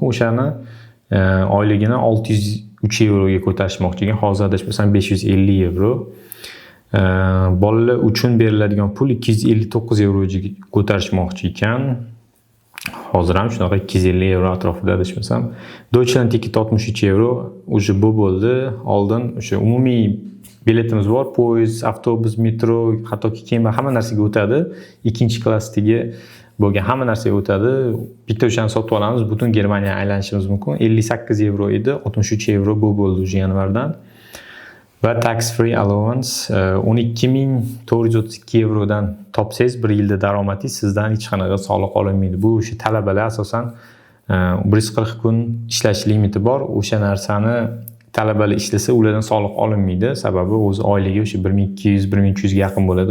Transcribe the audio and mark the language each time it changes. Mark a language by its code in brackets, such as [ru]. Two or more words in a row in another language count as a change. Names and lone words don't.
[uz] O'shani oyligini 603 euroga ko'tarishmoqchi ekan. Hozir adashmasam 550 euro. Bolalar uchun beriladigan pul 259 euroga ko'tarishmoqchi ekan. hozir ham shunaqa 250 euro atrofida adashmasam. Deutschland ticket 63 euro. O'sha bu bo'ldi. Oldin o'sha umumiy biletimiz bor, poyezd, avtobus, metro, hattoki kema hamma narsaga o'tadi. Ikkinchi klassdagi bo'lgan hamma narsaga o'tadi. Bitta o'shani sotib olamiz, butun Germaniya aylanishimiz mumkin. 58 euro edi, 63 euro bu bo'ldi o'sha yanvardan. Va [en] tax free allowance [uz] 12432 evrodan topsangiz bir yilda daromadingiz sizdan hech qanaqa soliq olinmaydi. Bu o'sha talabalar asosan 140 kun ishlash limiti bor. O'sha narsani talabalar ishlasa ulardan soliq olinmaydi. Sababi o'zi oyligi o'sha 1200-1300 ga yaqin bo'ladi.